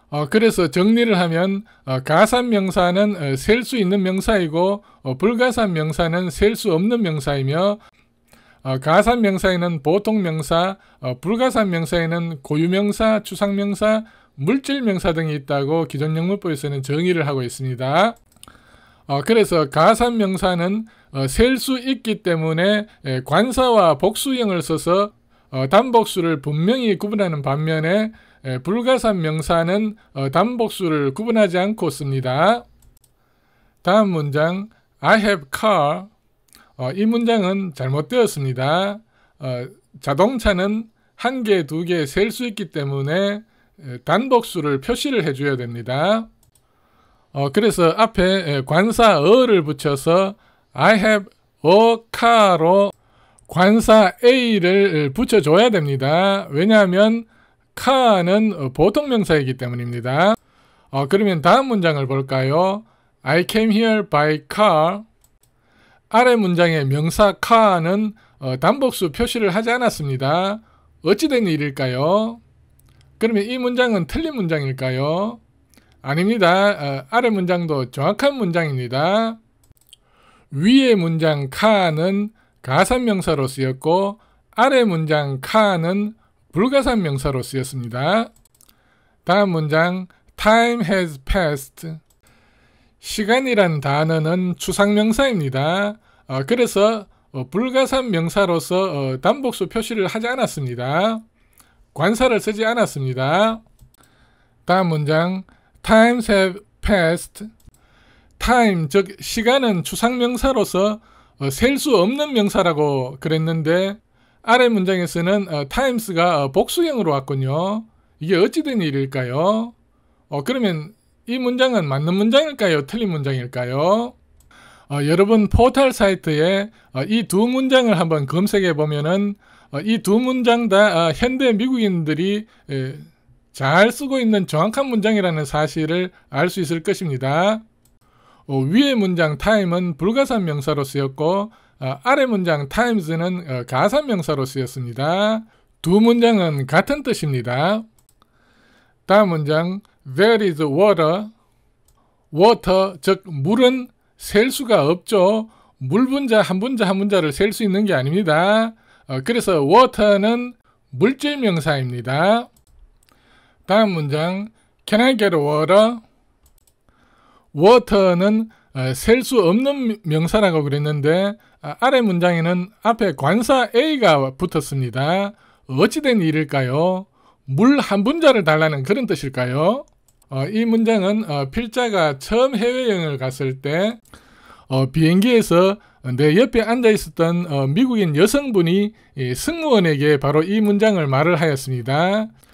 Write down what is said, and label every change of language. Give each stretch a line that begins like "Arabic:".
Korean: 그래서 정리를 하면 가산명사는 셀 수 있는 명사이고 불가산명사는 셀 수 없는 명사이며 가산명사에는 보통명사, 불가산명사에는 고유명사, 추상명사, 물질명사 등이 있다고 기존 영문법에서는 정의를 하고 있습니다. 그래서 가산명사는 셀 수 있기 때문에 관사와 복수형을 써서 단복수를 분명히 구분하는 반면에 불가산명사는 단복수를 구분하지 않고 씁니다. 다음 문장
English: I have car.
Korean: 이 문장은 잘못되었습니다. 자동차는 한 개, 두 개 셀 수 있기 때문에 단복수를 표시를 해줘야 됩니다. 그래서 앞에 관사 어를 붙여서
English: I have a car
Korean: 로 관사 A를 붙여줘야 됩니다. 왜냐하면 car는 보통명사이기 때문입니다. 그러면 다음 문장을 볼까요?
English: I came here by car.
Korean: 아래 문장의 명사 car는 단복수 표시를 하지 않았습니다. 어찌된 일일까요? 그러면 이 문장은 틀린 문장일까요? 아닙니다. 아래 문장도 정확한 문장입니다. 위의 문장 car는 가산명사로 쓰였고 아래 문장 car는 불가산명사로 쓰였습니다. 다음 문장
English: Time has passed.
Korean: 시간이란 단어는 추상명사입니다. 그래서 불가산명사로서 단복수 표시를 하지 않았습니다. 관사를 쓰지 않았습니다. 다음 문장
English: Times have passed.
Korean: Time, 즉 시간은 추상명사로서 셀 수 없는 명사라고 그랬는데 아래 문장에서는 times가 복수형으로 왔군요. 이게 어찌된 일일까요? 그러면 이 문장은 맞는 문장일까요? 틀린 문장일까요? 여러분 포털 사이트에 이 두 문장을 한번 검색해 보면은 이 두 문장 다 현대 미국인들이 잘 쓰고 있는 정확한 문장이라는 사실을 알 수 있을 것입니다. 위의 문장 time은 불가산명사로 쓰였고 아래 문장 times는 가산명사로 쓰였습니다. 두 문장은 같은 뜻입니다. 다음 문장
English: There is water.
Korean: water, 즉 물은 셀 수가 없죠. 물 분자 한 분자 한 분자를 셀 수 있는 게 아닙니다. 그래서 water는 물질 명사입니다. 다음 문장
English: Can I get water? water는
Korean: 셀 수 없는 명사라고 그랬는데 아래 문장에는 앞에 관사 A가 붙었습니다. 어찌된 일일까요? 물 한 분자를 달라는 그런 뜻일까요? 이 문장은 필자가 처음 해외여행을 갔을 때 비행기에서 내 옆에 앉아 있었던 미국인 여성분이 승무원에게 바로 이 문장을 말을 하였습니다.